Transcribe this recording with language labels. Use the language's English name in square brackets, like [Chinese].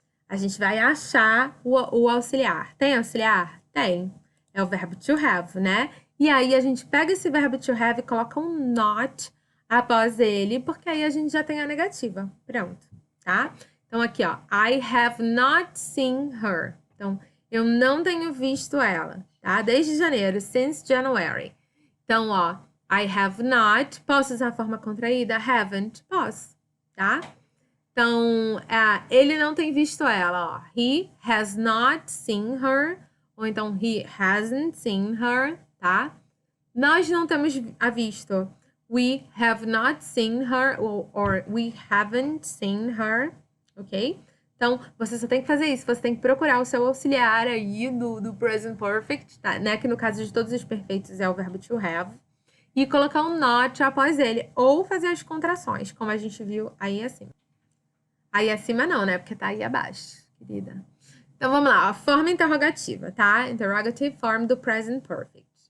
[Portuguese] A gente vai achar o auxiliar. Tem auxiliar? Tem. É o verbo to have, né? E aí, a gente pega esse verbo to have e coloca um not após ele, porque aí a gente já tem a negativa. Pronto, tá? Então, aqui, ó. [English] I have not seen her. [Portuguese] Então, eu não tenho visto ela, tá? Desde janeiro, [English] since January. Então, ó, I have not. Posso usar a forma contraída? Haven't. Posso, tá? [Portuguese] Então, ele não tem visto ela, ó. [English] He has not seen her. Ou então, he hasn't seen her, tá? [Portuguese] Nós não temos a visto. [English] We have not seen her. Or we haven't seen her. Ok? [Portuguese] Então, você só tem que fazer isso. Você tem que procurar o seu auxiliar aí do present perfect, tá? Né? Que no caso de todos os perfeitos é o verbo to have. E colocar um not após ele. Ou fazer as contrações, como a gente viu aí acima. Aí acima não, né? Porque tá aí abaixo, querida. Então, vamos lá. A forma interrogativa, tá? [English] Interrogative form do present perfect.